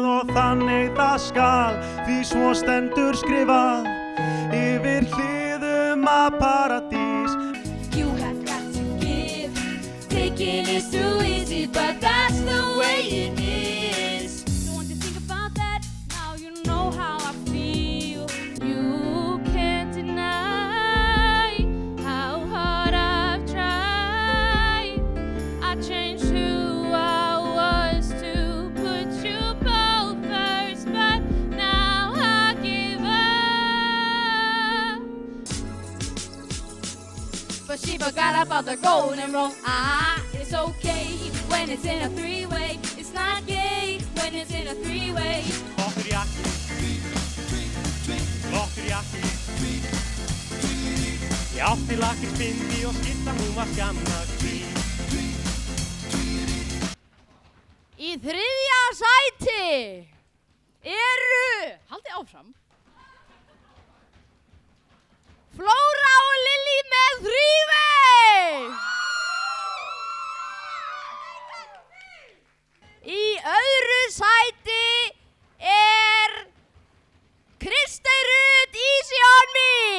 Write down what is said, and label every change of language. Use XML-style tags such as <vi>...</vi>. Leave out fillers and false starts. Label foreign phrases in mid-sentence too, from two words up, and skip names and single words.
<is>þannig það skal, því svo stendur skrifað yfir hliðum að paradís.</is> <en>You have got to give, taking is too easy, but that's the way it is. Don't want to think about that, now you know how I feel. You can't deny how hard I've tried. I changed who I was to put you both first, but now I give up. But she forgot about the golden rule. It's okay when it's in a three-way. It's not gay when it's in a three-way.</en> <is>Flottur jakki, flottur jakki. Ég átti lakkisbindi og skyrtan hún var skammarhví. Í þriðja sæti eru, haldið áfram, Flóra og Lilly með three-way. Í öðru sæti er Kristey Rut Easy on me.</is>